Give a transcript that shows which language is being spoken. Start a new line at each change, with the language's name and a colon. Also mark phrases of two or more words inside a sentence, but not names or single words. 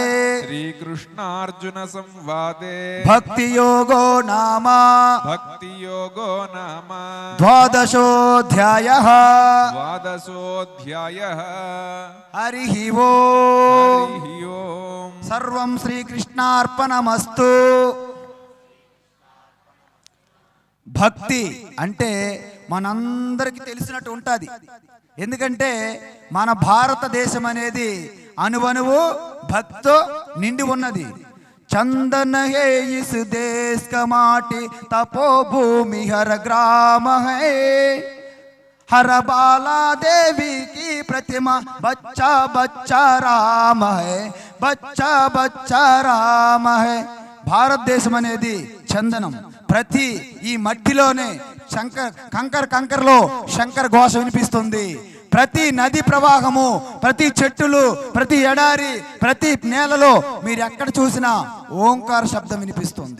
Sanskrit: श्रीकृष्णार्जुनसंवादे భక్తి యోగో నామ भक्तियोगो नाम ద్వాదశోధ్యాయః द्वादशोऽध्यायः హరి ఓం हरिः ओम् సర్వం శ్రీకృష్ణార్పణమస్తు
Telugu: భక్తి అంటే మనందరికీ తెలిసినట్టు ఉంటుంది. ఎందుకంటే మన భారతదేశం అనేది అణువణువు భక్తితో నిండి ఉన్నది.
Hindi: चंदन हे इस देश का माटी तपोभूमि हर ग्राम है, हर बाला देवी की प्रतिमा बच्चा बच्चा राम है, बच्चा बच्चा राम है.
Telugu: భారతదేశం అనేది చందనం. ప్రతి ఈ మట్టిలోనే కంకరలో శంకర్ ఘోష వినిపిస్తుంది. ప్రతి నది ప్రవాహము, ప్రతి చెట్టులు, ప్రతి ఎడారి, ప్రతి నేలలో మీరు ఎక్కడ చూసినా ఓంకార శబ్దం వినిపిస్తుంది.